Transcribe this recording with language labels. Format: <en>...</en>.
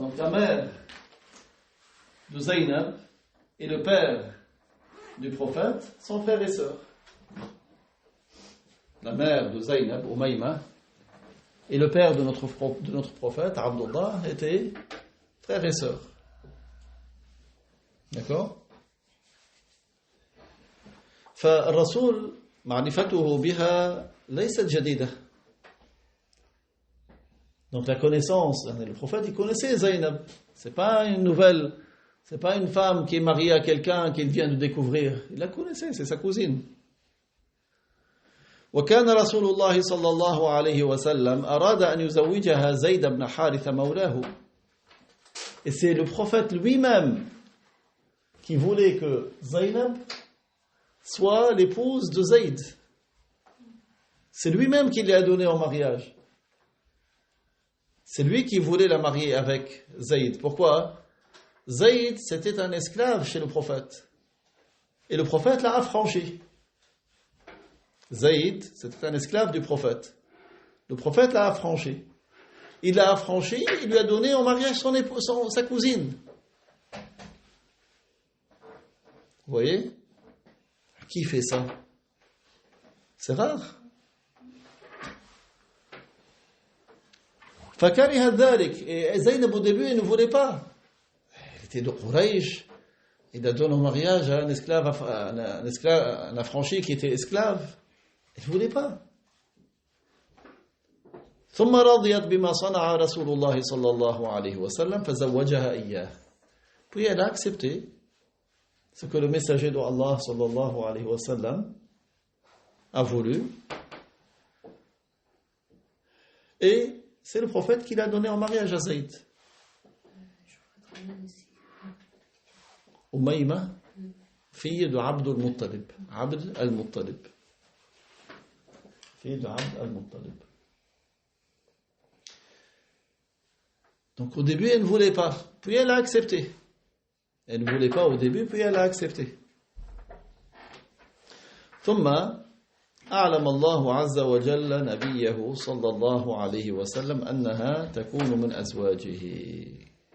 <fr>Donc, la mère de Zaynab et le père du prophète sont frères et sœurs. La mère de Zaynab, Umayma, et le père de notre prophète, Abdullah, étaient frères et sœurs. D'accord?</fr> <ar>فالرسول معرفته بها ليست جديدة.</ar> <fr>Donc la connaissance, le prophète, il connaissait Zaynab. C'est pas une nouvelle, c'est pas une femme qui est mariée à quelqu'un qu'il vient de découvrir. Il la connaissait, c'est sa cousine.</fr> <ar>وكان رسول الله صلى الله عليه وسلم أراد أن يزوجها زيد بن حارثة مولاه.</ar> <fr>Et c'est le prophète lui-même qui voulait que Zaynab soit l'épouse de Zayd. C'est lui-même qui l'a donnée en mariage. C'est lui qui voulait la marier avec Zayd. Pourquoi? Zayd, c'était un esclave chez le prophète. Et le prophète l'a affranchi. Zayd, c'était un esclave du prophète. Le prophète l'a affranchi. Il l'a affranchi, il lui a donné en mariage sa cousine. Vous voyez? Qui fait ça? C'est rare.</fr> <ar>فكره ذلك.</ar> <fr>Et Zaynab au début, elle ne voulait pas. Elle était de Quraysh. Il a donné en mariage à un esclave, un affranchi qui était esclave. Elle ne voulait pas.</fr> <ar>ثم رضيت بما صنع رسول الله صلى الله عليه وسلم فزوجها إياه.</ar> <fr>Puis elle a accepté ce que le messager de Allah sallallahu alayhi wa sallam a voulu. Et c'est le prophète qui l'a donné en mariage à Zayd. Umayma, fille de Abd al-Muttalib. Abd al-Muttalib. Fille de Abd al-Muttalib. Donc au début, elle ne voulait pas. Puis elle a accepté. Elle ne voulait pas au début, puis elle a accepté.</fr> <ar>ثم أعلم الله عز وجل نبيه صلى الله عليه وسلم أنها تكون من أزواجه.</ar>